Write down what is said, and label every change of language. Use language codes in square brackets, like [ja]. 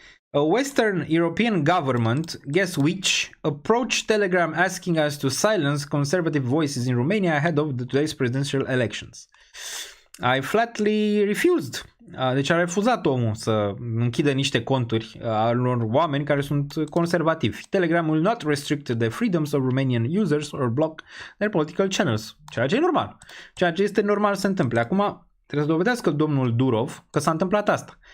[en] A Western European government, guess which, approached Telegram asking us to silence conservative voices in Romania ahead of today's presidential elections. I flatly refused. [ro] Deci a refuzat omul să închidă niște conturi al unor oameni care sunt conservativi. [en] Telegram will not restrict the freedoms of Romanian users or block their political channels. [ro] Ceea ce e normal. Ceea ce este normal să se întâmple. Acum trebuie să dovedească domnul Durov că s-a întâmplat asta.